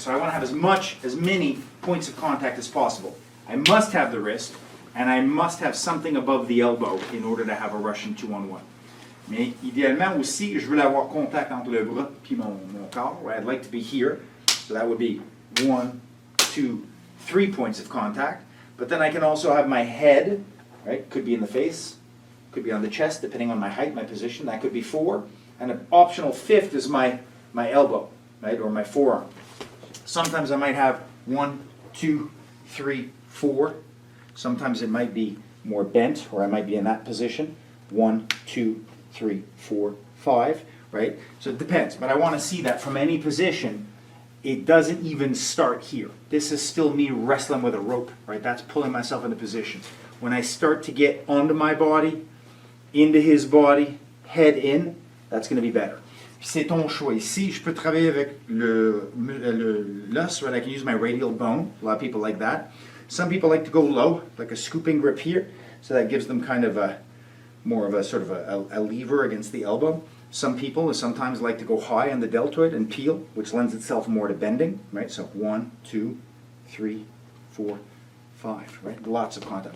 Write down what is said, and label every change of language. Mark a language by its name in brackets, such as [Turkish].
[English] So I want to have as many points of contact as possible. I must have the wrist, and I must have something above the elbow in order to have a Russian 2-on-1. [French] Mais idéalement aussi, je veux avoir contact entre le bras puis mon corps. [English] Right? I'd like to be here, so that would be 1, 2, 3 points of contact. But then I can also have my head, right? Could be in the face, could be on the chest, depending on my height, my position. That could be 4. And an optional 5th is my elbow, right? Or my forearm. Sometimes I might have 1, 2, 3, 4. Sometimes it might be more bent, or I might be in that position. 1, 2, 3, 4, 5, right? So it depends, but I want to see that from any position, it doesn't even start here. This is still me wrestling with a rope, right? That's pulling myself into position. When I start to get onto my body, into his body, head in, that's going to be better. [French] C'est ton choix. Ici, je peux travailler avec l'os, [English] right? I can use my radial bone. A lot of people like that. Some people like to go low, like a scooping grip here. So that gives them kind of more of a sort of a lever against the elbow. Some people sometimes like to go high on the deltoid and peel, which lends itself more to bending, right? So 1, 2, 3, 4, 5, right? Lots of contact.